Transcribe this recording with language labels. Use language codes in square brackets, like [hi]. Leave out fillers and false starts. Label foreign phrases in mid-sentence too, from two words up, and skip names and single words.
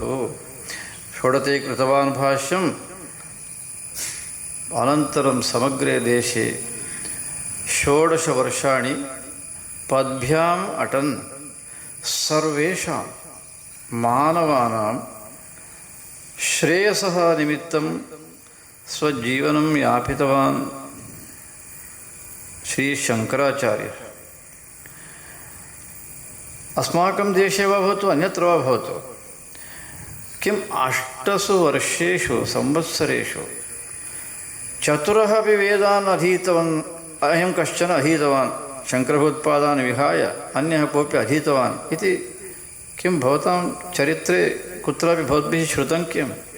[sa] ഷോഡത്തെ കൃതവാൻ ഭാഷ്യം, അനന്തരം സമഗ്രേ ദേശേ ഷോഡശവർഷാണി പദ്ഭ്യാം അടൻ സർവേഷാം മാനവാനാം ശ്രേയസഃ നിമിത്തം സ്വജീവനം യാപിതവാൻ ശ്രീ ശങ്കരാചാര്യ. अस्माकं देशे वा भवतु अन्यत्र वा भवतु, किम् 8 वर्षेषु संवत्सरेषु 4 अपि वेदान् अधीतवान्. अयं कश्चन अधीतवान्, शङ्करभगवत्पादान् विहाय अन्यः कोऽपि अधीतवान् इति किं भवतां चरित्रे कुत्रापि भवद्भिः श्रुतं किम्?